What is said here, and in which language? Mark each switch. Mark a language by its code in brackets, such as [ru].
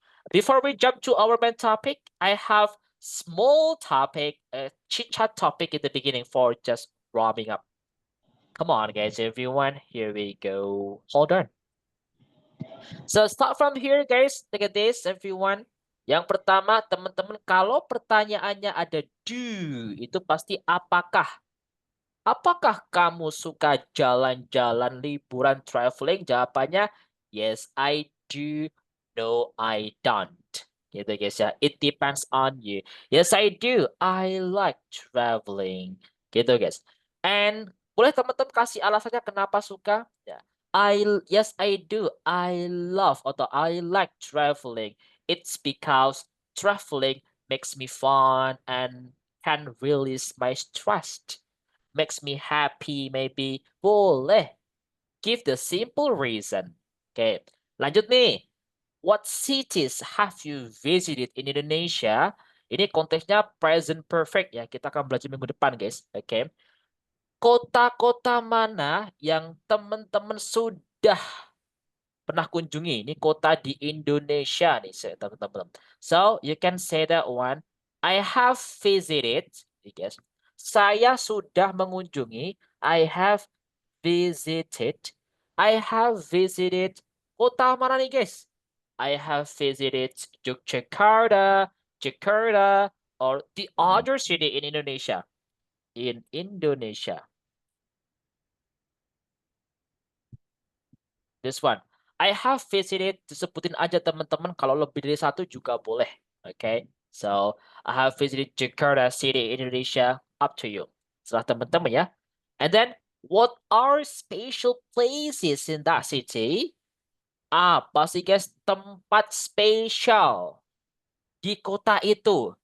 [en] Before we jump to our main topic, I have small topic, a chit chat topic in the beginning for just warming up. Come on, guys, everyone, here we go. Hold on. So start from here guys, look at this everyone. [id] Yang pertama teman-teman kalau pertanyaannya ada do, itu pasti apakah. Apakah kamu suka jalan-jalan, liburan, traveling? [en] Jawabannya yes I do, no I don't. [id] Gitu guys ya, [en] it depends on you. Yes I do, I like traveling. [id] Gitu guys. And boleh teman-teman kasih alasannya kenapa suka? Ya. [en] Yes I do. I love [id] atau [en] I like traveling. It's because traveling makes me fun and can release my stress. Makes me happy maybe. [id] Boleh. [en] Give the simple reason. [id] Oke, lanjut nih. [en] What cities have you visited in Indonesia? [id] Ini konteksnya present perfect ya. Kita akan belajar minggu depan guys. Oke. Kota-kota mana yang teman-teman sudah pernah kunjungi? Ini kota di Indonesia nih, teman-teman. [en] So, you can say that one. I have visited, guys. [id] Saya sudah mengunjungi. [en] I have visited. I have visited. [id] Kota mana nih, guys? [en] I have visited Yogyakarta, Jakarta, or the other city in Indonesia. In Indonesia. This one. I have visited, [id] disebutin aja teman-teman, kalau lebih dari satu juga boleh. Okay. [en] So, I have visited Jakarta City, Indonesia. Up to you. [id] Serah teman-teman ya. [en] And then, what are special places in that city? [id] Apa sih guys tempat spesial di kota itu?